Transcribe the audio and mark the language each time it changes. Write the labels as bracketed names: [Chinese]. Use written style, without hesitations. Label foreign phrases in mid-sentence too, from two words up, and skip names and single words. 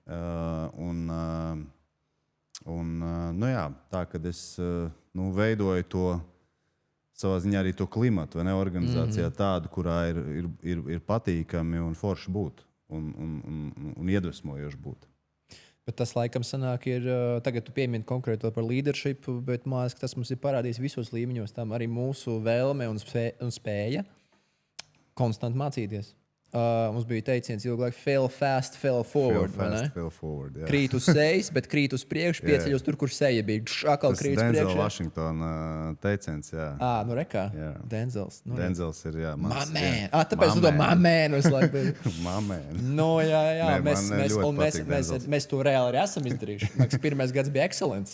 [Latvian] Tā, kad es veidoju to savā ziņā arī to klimatu, vai ne, organizācijā tādu, kurā ir patīkami un forši būt un iedvesmojoši būt. Bet tas laikam sanāk ir, tagad tu piemini konkrēto par leadership, bet man liekas, ka tas mums ir parādījis visos līmeņos, tam arī mūsu vēlme un spēja konstanti mācīties. Mums bija teiciens ilgu laiku [English] fail fast, fail forward. Fail forward, [Latvian] jā. Krīt uz sejas, bet krīt uz priekšu, pieceļos tur, kur seja bija. Atkal krīt uz priekšu. Tas Washington teiciens, jā. Rekā. Denzels. Denzels ir, jā. [English] My man. [Latvian] Tāpēc tu to [English] my man [Latvian] visu laiku. [English] My man. [Latvian] Jā. Mēs to reāli arī esam izdarījuši. Maks pirmais gads bija excellence.